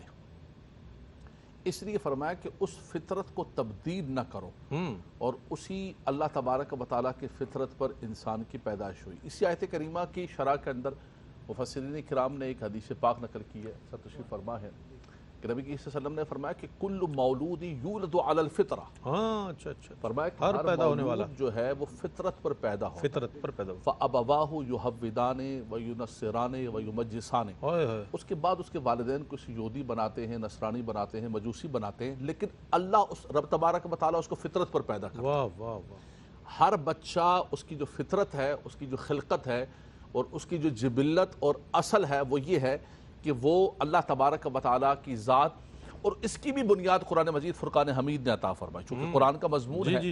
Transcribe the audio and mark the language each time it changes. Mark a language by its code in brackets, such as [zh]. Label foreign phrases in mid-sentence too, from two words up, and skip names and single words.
[ur] اس لیے فرمایا کہ اس فطرت کو تبدیل نہ کرو، اور اسی اللہ [ar] تبارک و تعالیٰ [ur] کی فطرت پر انسان کی پیدائش ہوئی۔ اسی آیت کریمہ کی شرح کے اندر مفسرین کرام نے ایک حدیث پاک نقل کی ہے، سر تشریف فرما ہے، کہ نبی [ar] صلی اللہ علیہ وسلم [ur] نے فرمایا کہ [ar] کل مولود یولد علی الفطرہ، [ur] ہاں اچھا اچھا، فرمایا کہ ہر پیدا ہونے والا جو ہے وہ فطرت پر پیدا ہو، فطرت پر پیدا ہو، [ar] فَأَبَوَاهُ يُحَوِّدَانِ وَيُنَصِّرَانِ وَيُمَجِّسَانِ، [ur] اوئے ہوئے، اس کے بعد اس کے والدین کو یہودی بناتے ہیں، نصرانی بناتے ہیں، مجوسی بناتے ہیں، لیکن اللہ اس رب [ar] تبارک و تعالیٰ [ur] اس کو فطرت پر پیدا کرتا ہے۔ واہ واہ واہ، ہر بچہ اس کی جو فطرت ہے، اس کی جو خلقت ہے اور اس کی جو جبلت اور اصل ہے وہ یہ ہے کہ وہ اللہ [ar] تبارک و تعالیٰ [ur] کی ذات، اور اس کی بھی بنیاد قرآن مجید فرقان حمید نے عطا فرمائی، چونکہ قرآن کا مضمون ہے